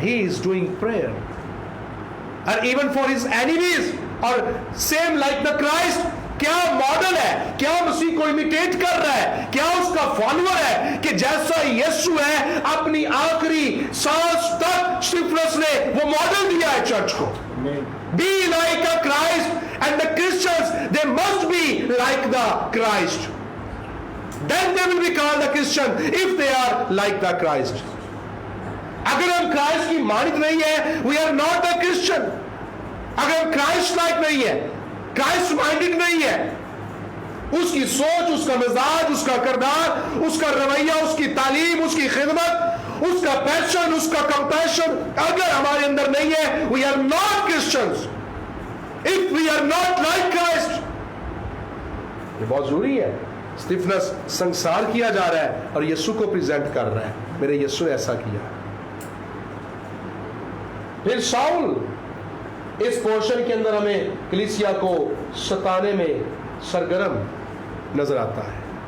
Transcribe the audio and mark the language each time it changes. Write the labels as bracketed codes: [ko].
[en] He is doing prayer اور even for his enemies. [ur] اور [en] Same like the Christ. [ur] کیا model ہے، کیا مسیح کو امیٹیٹ کر رہا ہے، کیا اس کا فالوور ہے کہ جیسا یسوع ہے اپنی آخری سانس تک اسٹیفنس نے وہ ماڈل دیا ہے چرچ کو. [en] Be like a Christ, and the Christians, they must be like the Christ. Then they will be called the Christian if they are like the Christ. [ur] اگر ہم کرائسٹ کی مانت نہیں ہے [en] we are not a Christian. [ur] اگر ہم Christ like نہیں ہے، Christ minded نہیں ہے، اس کی سوچ، اس کا مزاج، اس کا کردار، اس کا رویہ، اس کی تعلیم، اس کی خدمت، اس کا پیشن، اس کا کمپیشن اگر ہمارے اندر نہیں ہے [en] we are not Christians. If we are not like Christ. [ur] یہ بہت ضروری ہے. اسٹیفنس سنسار کیا جا رہا ہے اور یسوع کو پریزنٹ کر رہا ہے، میرے یسوع نے ایسا کیا. پھر شاؤل اس پورشن کے اندر ہمیں کلیسیا کو ستانے میں سرگرم نظر آتا ہے.